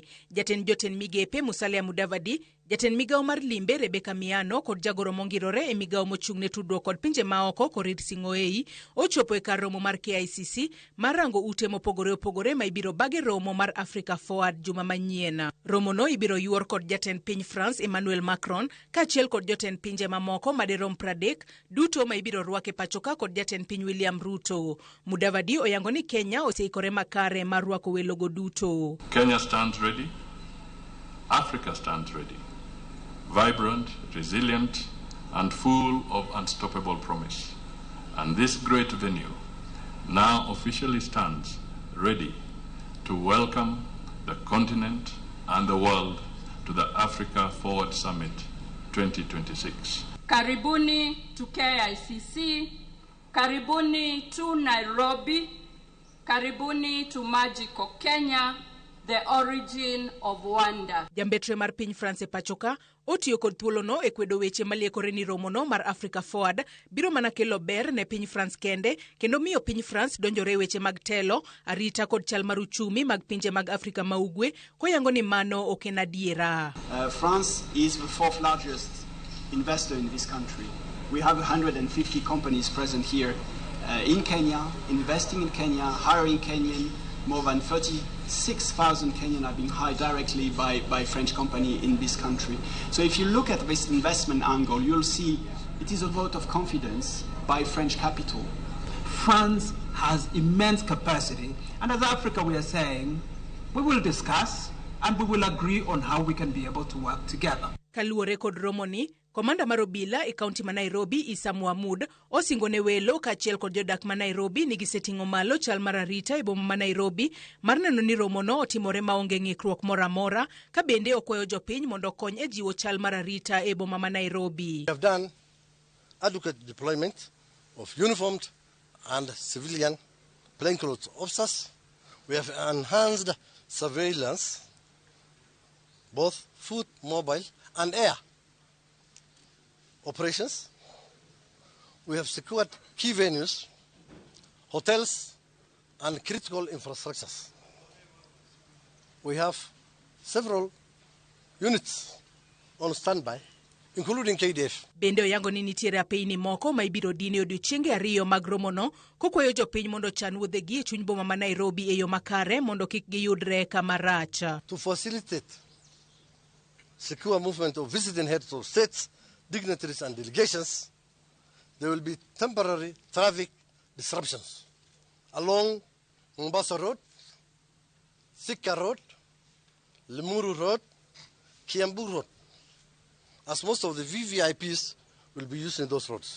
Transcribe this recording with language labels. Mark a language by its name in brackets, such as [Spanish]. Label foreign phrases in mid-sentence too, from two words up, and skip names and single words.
[Luo (Kenya and Tanzania)] Jotend migepe Musalia Mudavadi, jatend migawo mar limbe Rebecca Miano kod jagoro mongirore e migawo mochung' ne tudruok kod pinje maoko Korir Sing'oei ochopo e kar romo mar KICC mar rango ute mopogore opogore ma ibiro bage romo mar Africa Forward juma manyien. Romono ibiro yuor kod jatend piny France Emmanuel Macron kaachiel kod jotend pinje mamoko madirom 30 duto ma ibiro rwake pachoka kod jatend piny William Ruto. Mudavadi oyango ni Kenya oseikore makare mar rwako welogo duto. [English] Kenya stands ready. Africa stands ready. Vibrant, resilient, and full of unstoppable promise. And this great venue now officially stands ready to welcome the continent and the world to the Africa Forward Summit 2026. Karibuni to KICC, karibuni to Nairobi, karibuni to magical Kenya, the origin of wonder. [Luo (Kenya and Tanzania)] Jambetre mar piny France pachoka otiyo kod thuolono e kwedo weche maliekore ni romono mar Africa Forward biro mana kelo ber ne piny France kende kendo miyo piny France donjore weche mag telo, arita kod chal mar uchumi mag pinje mag Afrika ma ugwe koyango ni mano ok en adiera. [English] France is the fourth largest investor in this country. We have 150 companies present here in Kenya, investing in Kenya, hiring Kenyan. More than 36,000 Kenyan are being hired directly by French company in this country. So if you look at this investment angle, you'll see it is a vote of confidence by French capital. France has immense capacity, and as Africa we are saying, we will discuss and we will agree on how we can be able to work together. [Luo (Kenya and Tanzania)] Kaluore kod romoni, komanda mar obila e kaunti ma Nairobi Isa Mohamud osingo ne welo kaachiel kod jodak ma Nairobi ni giseting'o malo chal mar arita e boma ma Nairobi mar neno ni romono otimore maonge ng'ikruok moro amora ka bende okwayo jopiny mondo okony e jiwo chal mar arita e boma ma Nairobi. [English] We have done adequate deployment of uniformed and civilian plainclothes officers. We have enhanced surveillance, both foot, mobile and air operations. We have secured key venues, hotels, and critical infrastructures. We have several units on standby, including KDF. [Luo (Kenya and Tanzania)] Bende oyango ni nitiere apeini moko ma ibiro dine odiochienge ariyo mag romono kokwayo jopiny mondo chan wuodhegi e chuny boma ma Nairobi e yo makare mondo kik giyudre kama rach. [English] To facilitate secure movement of visiting heads of states, dignitaries and delegations, there will be temporary traffic disruptions along Mombasa Road, Thika Road, Limuru Road, Kiambu Road, as most of the VVIPs will be using those roads.